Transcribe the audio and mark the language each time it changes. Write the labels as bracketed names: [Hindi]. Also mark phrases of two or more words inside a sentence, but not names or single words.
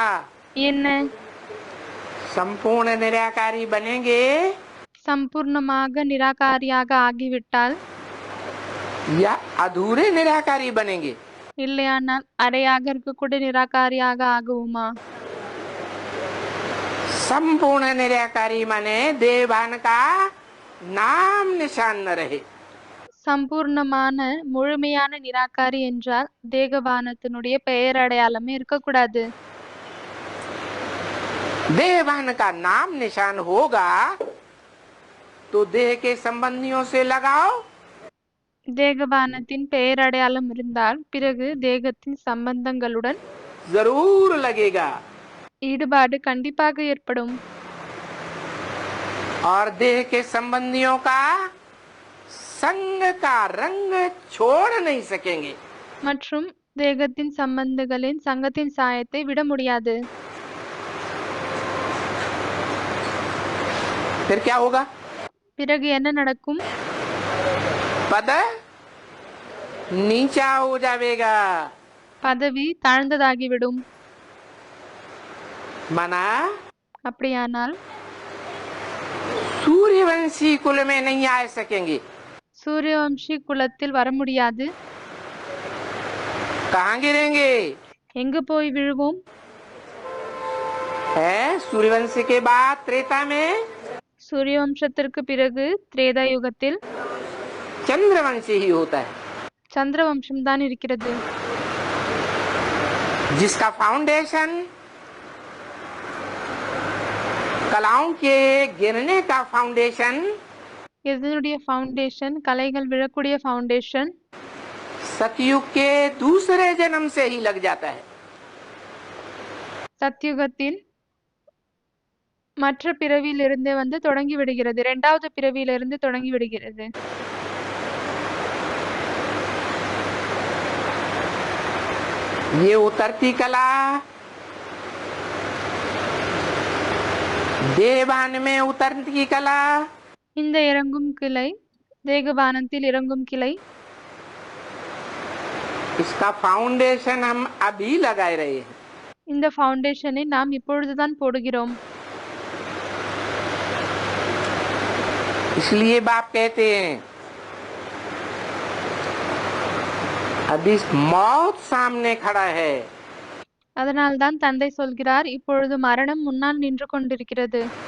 [Tamil] என்ன? [Hindi] संपूर्ण निराकारी बनेंगे [Tamil] சம்பூர்ணமாக நிராகாரியாக ஆகிவிட்டால், [Hindi] या अधूरे निराकारी बनेंगे? [Tamil] இல்லையானால் அரையாக இருக்கக்கூடிய நிராகாரியாக ஆகுமா? [Hindi] संपूर्ण निराकारी माने देवान का नाम निशान न रहे। [Tamil] சம்பூர்ணமான முழுமையான நிராகாரி என்றால் தேகபானத்தினுடைய பெயர் அடையாளமே இருக்கக்கூடாது. [Hindi] देवान का नाम निशान होगा तो देह के संबंधियों से लगाओ, [Tamil] தேகபானத்தின் பெயர் அடையாளம் இருந்தால் பிறகு தேகத்தின் சம்பந்தங்களுடன் [Hindi] जरूर लगेगा। [Tamil] ஈடுபாடு கண்டிப்பாக ஏற்படும். [Hindi] और देह के संबंधियों का संग का रंग छोड़ नहीं सकेंगे। [Tamil] மற்றும் தேகத்தின் சம்பந்தங்களின் சங்கத்தின் சாயத்தை விட முடியாது. [Hindi] फिर क्या होगा? [Tamil] பிறகு என்ன நடக்கும்? [Hindi] पद नीचा हो जाएगा। [Tamil] பதவி தாழ்ந்ததாகிவிடும். [Hindi] माना [Tamil] அப்படியானால் [Hindi] सूर्यवंशी कुल में नहीं आ सकेंगे। [Tamil] சூரியவம்சி குலத்தில் வர முடியாது. [Hindi] कहाँ गिरेंगे? [Tamil] எங்கு போய் விழுவோம்? [Hindi] है सूर्यवंशी के बाद त्रेता में [Tamil] சூரியவம்சத்திற்கு பிறகு திரேதா யுகத்தில் [Hindi] चंद्रवंशी ही होता है, [Tamil] சந்திரவம்சம் தான் இருக்கிறது. [Hindi] जिसका फाउंडेशन कलाओं के गिरने का फाउंडेशन, [Tamil] இதனுடைய ஃபவுண்டேஷன் கலைகள் விழக்கூடிய ஃபவுண்டேஷன் [Hindi] सतयुग के दूसरे जन्म से ही लग जाता है। [Tamil] சத்யுகத்தில் மற்ற பிறவியிலிருந்து வந்து தொடங்கி விடுகிறது. இரண்டாவது பிறவியிலிருந்து தொடங்கி விடுகிறது. [Hindi] ये उतरती कला देवान में उतरती कला, [Tamil] இந்த இறங்கும் கிளை தேகபானத்தில் இறங்கும் கிளை. [Hindi] इसका फाउंडेशन हम अभी लगाए रहे हैं. [Tamil] இந்த ஃபவுண்டேஷனை நாம் இப்பொழுதுதான் போடுகிறோம். [Hindi] इसलिए बाप कहते हैं अभी मौत सामने खड़ा है. [Tamil] அதனால்தான் தந்தை சொல்கிறார், இப்பொழுது மரணம் முன்னால் நின்று கொண்டிருக்கிறது.